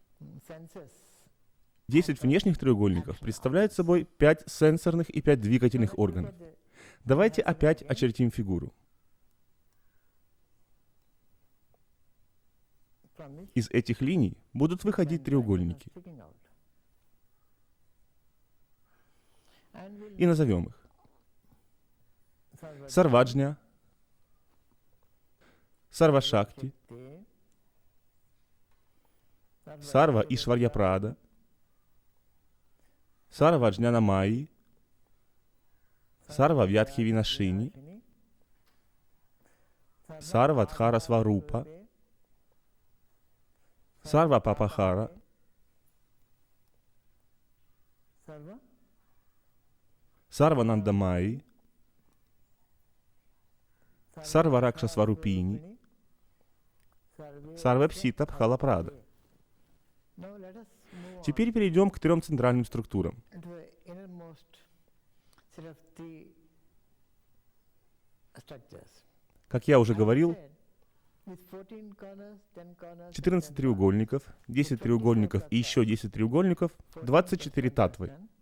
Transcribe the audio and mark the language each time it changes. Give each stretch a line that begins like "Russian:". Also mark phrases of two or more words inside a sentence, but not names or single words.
Russian: 10 внешних треугольников представляют собой 5 сенсорных и 5 двигательных органов. Давайте опять очертим фигуру. Из этих линий будут выходить треугольники. И назовем их. Сарваджня, Сарвашакти, Сарва Ишварьяпрада, Сарва Джнанамайи, Сарва Вьядхивинашини, Сарва Дхарасварупа, Сарва Папахара, Сарва Нандамайи, Сарва Ракшасварупини, Сарва Псита Бхалапрада. Теперь перейдем к 3 центральным структурам. Как я уже говорил, 14 треугольников, 10 треугольников и еще 10 треугольников, 24 татвы.